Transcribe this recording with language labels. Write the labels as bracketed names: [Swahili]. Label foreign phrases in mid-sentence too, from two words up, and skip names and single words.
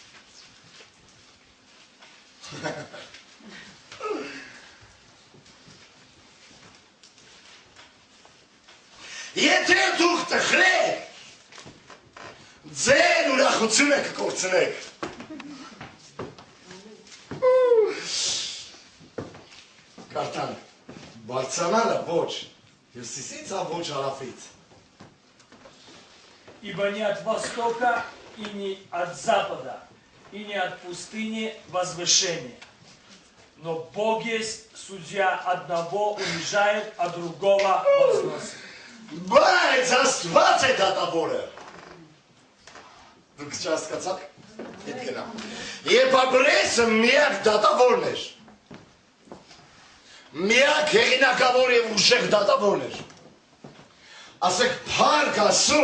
[Armenian] Եթե դուք տխրեք, ձեր ուրախությունը կկորցնեք։ Կարդանք, բարձրանալը ոչ, հյուսիսից, а ոչ հարավից։ [Russian] Ибо не от востока и не от запада, и не от пустыни возвышение. Но Бог есть судья, одного унижает, а другого возносит. [Armenian] Բայց Աստված է դատավորը։ Դուք չհասկացաք։ Հետ գնամ։ Եփաբրեսը միակ դատավորն էր։ Միակ հեղինակավոր և ուժեղ դատավորն էր։ Ասեք փառք Աստծո։